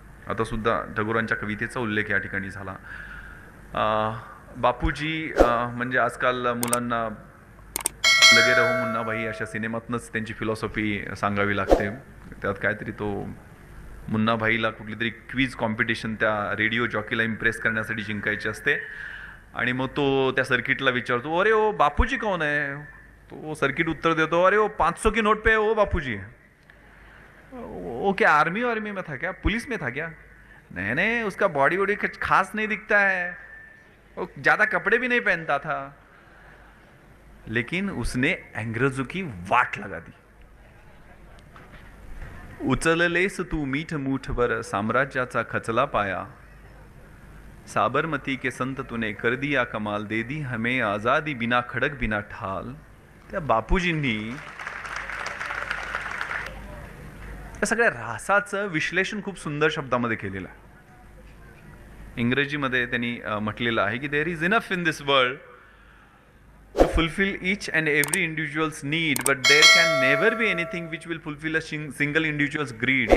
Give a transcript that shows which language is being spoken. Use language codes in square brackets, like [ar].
[mr] आता सुद्धा टागोरांच्या कवितेचा उल्लेख या ठिकाणी झाला. बापूजी म्हणजे आजकाल मुलांना लगे रहो मुन्ना भाई अशा सिनेमातनंच त्यांची फिलॉसॉफी सांगावी लागते. त्यात काहीतरी तो मुन्ना भाईला कुठली तरी क्विज कॉम्पिटिशन त्या रेडिओ जॉकीला इम्प्रेस करण्यासाठी जिंकायची असते आणि मग तो त्या सर्किटला विचारतो, [hi] अरे ओ बापूजी कौन है. [mr] तो सर्किट उत्तर देतो, [hi] अरे ओ 500 की नोट पे ओ बापूजी. वो क्या आर्मी में था क्या, पुलिस में था क्या. नहीं नहीं, उसका बॉडी वॉडी खास नहीं दिखता है, वो ज़्यादा कपड़े भी नहीं पहनता था, लेकिन उसने अंग्रेजों की वाट लगा दी. [mr] उचललेस तू मीठ मूठवर साम्राज्याचा खचला पाया, [hi] साबरमती के संत तूने कर दिया कमाल, दे दी हमें आजादी बिना खडक बिना ठाल. [mr] त्या बापूजींनी या सगळ्या रासाचं विश्लेषण खूप सुंदर शब्दामध्ये केलेलं आहे. इंग्रजीमध्ये त्यांनी म्हटलेलं आहे की [en] There is enough in this world to fulfill each and every individual's need, but there can never be anything which will fulfill a single individual's greed.